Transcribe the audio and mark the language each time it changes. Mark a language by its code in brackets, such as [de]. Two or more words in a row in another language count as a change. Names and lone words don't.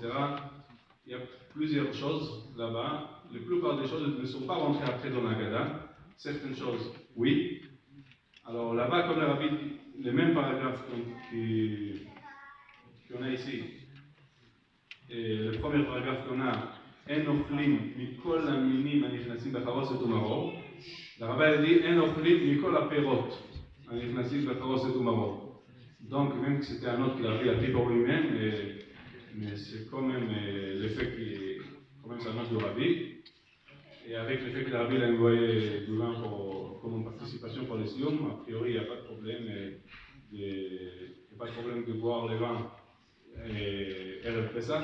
[fr] Il y a plusieurs choses là-bas. La plupart des choses ne sont pas rentrées après dans la Gada. Certaines choses, oui. Alors là-bas, comme le rabbi dit, les mêmes paragraphes qu'on a ici, et le premier paragraphe qu'on a, [he] אין אוכלים מכל המינים הנכנסים בחרוסת ומרור. [fr] Le rabbi dit [he] אין אוכלים מכל הפירות הנכנסים בחרוסת ומרור. [fr] Donc, même que c'était un autre qu'il avait appris pour lui-même, mais c'est quand même l'effet qui est, quand même, ça marche du rabbi. Et avec l'effet que le rabbi a envoyé du vin comme une participation pour les sioum, a priori, il n'y a pas de problème. Il n'y a pas de problème de boire les vins et le Pessah.